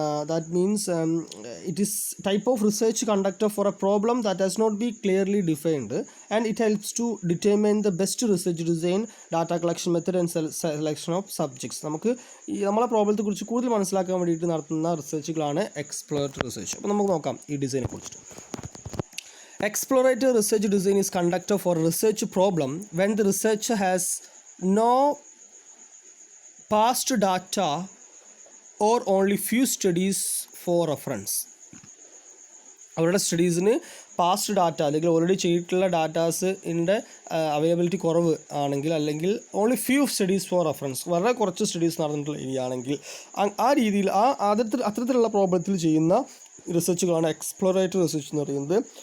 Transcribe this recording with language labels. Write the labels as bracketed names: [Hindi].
[English] That means it is type of research conducted for a problem that has not be clearly defined and it helps to determine the best research design, data collection method and selection of subjects. [Malayalam] നമുക്ക് ഈ നമ്മളെ പ്രോബ്ലത്തെ കുറിച്ച് കൂടുതൽ മനസ്സിലാക്കാൻ വേണ്ടിയിട്ട് നടത്തുന്ന റിസർച്ചുകളാണ് exploratory research. അപ്പോൾ നമുക്ക് നോക്കാം ഈ ഡിസൈനെ കുറിച്ചിട്ട്. [English] Exploratory research design is conducted for a research problem when the researcher has no past data or only few studies for reference. [Malayalam] അവരുടെ സ്റ്റഡീസിന് പാസ്റ്റ് ഡാറ്റ അല്ലെങ്കിൽ ഓൾറെഡി ചെയ്തിട്ടുള്ള ഡാറ്റാസിൻ്റെ അവൈലബിലിറ്റി കുറവ് ആണെങ്കിൽ, അല്ലെങ്കിൽ only few studies four reference, വളരെ കുറച്ച് studies നടന്നിട്ടുള്ള area ആണെങ്കിൽ, ആ രീതിയിൽ അത്തരത്തിലുള്ള പ്രോബ്ലത്തിൽ ചെയ്യുന്ന റിസർച്ചുകളാണ് എക്സ്പ്ലോറേറ്ററി റിസർച്ച് എന്ന് പറയുന്നത്.